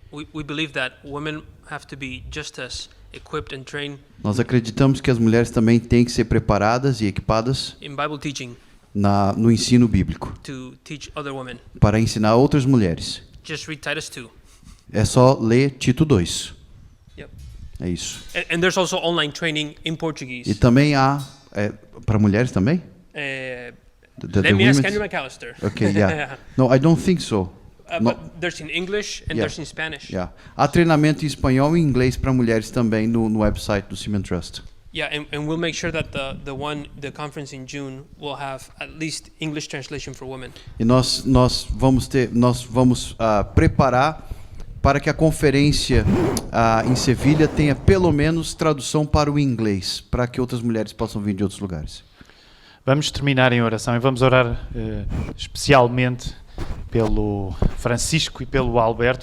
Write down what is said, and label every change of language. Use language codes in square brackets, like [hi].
[en] We believe that women have to be just as equipped and trained [pt] Nós acreditamos que as mulheres também têm que ser preparadas e equipadas [en] in Bible teaching [pt] no ensino bíblico, [en] to teach other women. [pt] para ensinar outras mulheres. [en] Just read Titus 2. [pt] É só ler Tito 2. [en] Yep. [pt] É isso. [en] And there's also online training in Portuguese. [pt] E também há para mulheres também? [en] Let me ask women's- Andrew McAllister. Okay, yeah. No, I don't think so. No. But there's in English and Yeah. there's in Spanish. Yeah. [pt] Há treinamento em espanhol e inglês para mulheres também no website do Cement Trust. [en] Yeah, and we'll make sure that the conference in June will have at least English translation for women. [pt] E nós vamos preparar para que a conferência em Sevilha tenha pelo menos tradução para o inglês, para que outras mulheres possam vir de outros lugares. Vamos terminar em oração e vamos orar especialmente pelo Francisco e pelo Alberto.